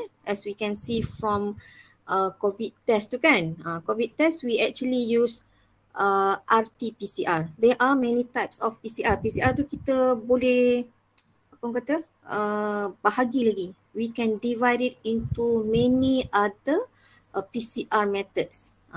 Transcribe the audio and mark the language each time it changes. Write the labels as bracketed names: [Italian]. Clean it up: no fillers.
[English] As we can see from COVID test [Malay] tu kan. [English] COVID test we actually use RT-PCR. There are many types of PCR. [Malay] PCR tu kita boleh apa orang kata bahagi lagi. [English] We can divide it into many other PCR methods.